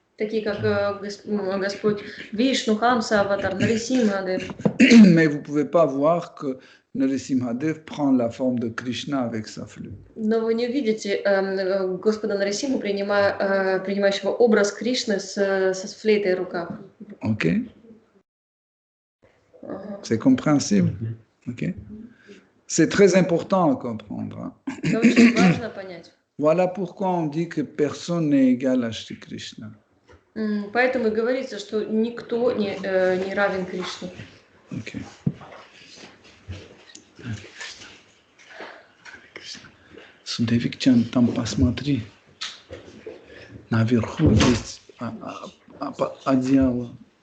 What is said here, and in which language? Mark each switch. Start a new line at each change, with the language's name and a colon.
Russian: Такие как Господь Вишну, Хамса, Аватар, Нарисимхадев.
French: Mais vous ne pouvez pas voir que Narasimhadev prend la forme de Krishna avec sa flûte.
Russian: Но вы не увидите Господа Нарисимху, принимающего образ Кришны со флейтой в руках.
French: Ok? C'est compréhensible? Ok? C'est très important à comprendre.
Russian: Это очень важно понять.
French: Voilà pourquoi on dit que personne n'est égal à Shri Krishna.
Russian: Поэтому и говорится, что никто не равен Кришне.
French: Okay.
Russian: Судевикчан, там посмотри. Наверху есть одеяло.